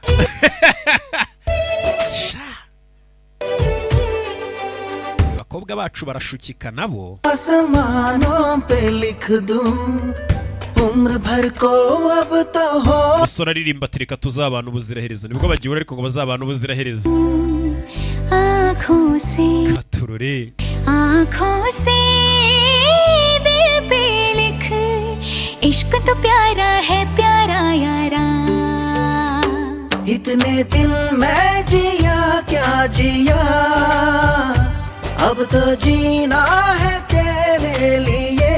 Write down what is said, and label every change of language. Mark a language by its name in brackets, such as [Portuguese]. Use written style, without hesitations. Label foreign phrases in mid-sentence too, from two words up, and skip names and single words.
[Kinyarwanda] abakobwa bacu barashukika nabo. umusore aririmba ati reka tuzabana ubuziraherezo. nibwo bagihura ariko ngo bazabana ubuziraherezo. katurore [Hindi] इश्क तो प्यारा है प्यारा यारा. इतने दिन मैं जिया क्या जिया अब तो जीना है तेरे लिए.